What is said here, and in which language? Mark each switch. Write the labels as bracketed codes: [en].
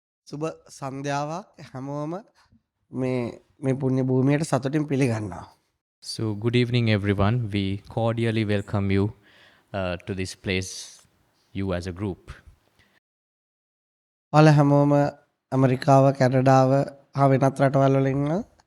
[si] සුබ සන්ධ්‍යාවක් හැමෝම මේ පුුණ්‍ය භූමියයට සතුටින් පිළිගන්නවා. [en] So, good evening, everyone. We cordially welcome you to this place, you as a group. [si] ඔයාලා හැමෝම ඇමරිකාව කැනඩාව හා වෙනත් රටවල් වල ඉන්නවා.